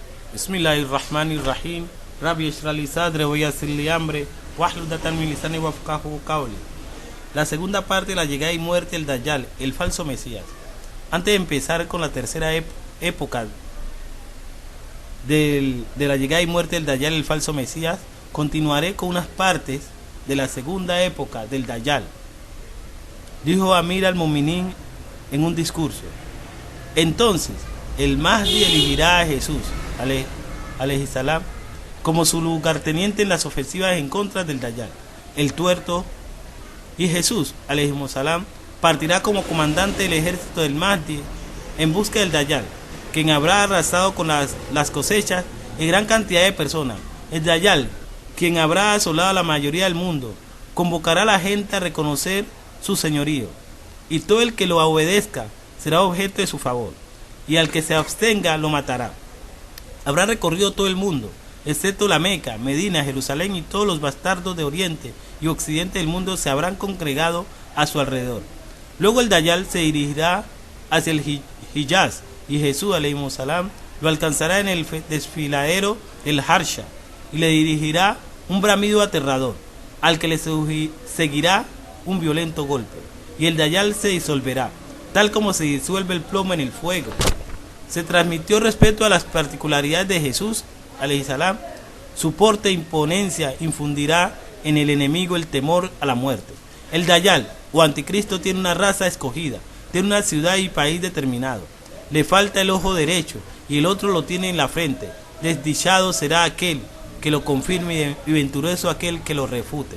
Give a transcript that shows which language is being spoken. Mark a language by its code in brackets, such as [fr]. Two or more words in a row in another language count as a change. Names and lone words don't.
[ar] بسم الله الرحمن الرحيم رب اشرح لي صدري ويسر لي أمري واحلل عقدة من لساني يفقهوا قولي. [es] La segunda parte, la llegada y muerte del Dayjal, el falso Mesías. Antes de empezar con la tercera época de la llegada y muerte del Dayjal, el falso Mesías, continuaré con unas partes de la segunda época del Dayjal. Dijo [ar] أمير المؤمنين [es] en un discurso: entonces el Mahdi elegirá a Jesús [ar] عليه السلام [es] como su lugarteniente en las ofensivas en contra del Dayjal, el tuerto, y Jesús [ar] عليه السلام [es] partirá como comandante del ejército del Mahdi en busca del Dayjal, quien habrá arrasado con las cosechas y gran cantidad de personas. El Dayjal, quien habrá asolado a la mayoría del mundo, convocará a la gente a reconocer su señorío, y todo el que lo obedezca será objeto de su favor, y al que se abstenga lo matará. Habrá recorrido todo el mundo, excepto la Meca, Medina, Jerusalén, y todos los bastardos de Oriente y Occidente del mundo se habrán congregado a su alrededor. Luego el Dayjal se dirigirá hacia el Hijaz, y Jesús [ar] عليه السلام [es] lo alcanzará en el desfiladero del Harsha, y le dirigirá un bramido aterrador, al que le seguirá un violento golpe, y el Dayjal se disolverá, tal como se disuelve el plomo en el fuego. Se transmitió respecto a las particularidades de Jesús [ar] عليه السلام. [es] Su porte e imponencia infundirá en el enemigo el temor a la muerte. El Dayjal o anticristo tiene una raza escogida, tiene una ciudad y país determinado. Le falta el ojo derecho y el otro lo tiene en la frente. Desdichado será aquel que lo confirme y venturoso aquel que lo refute.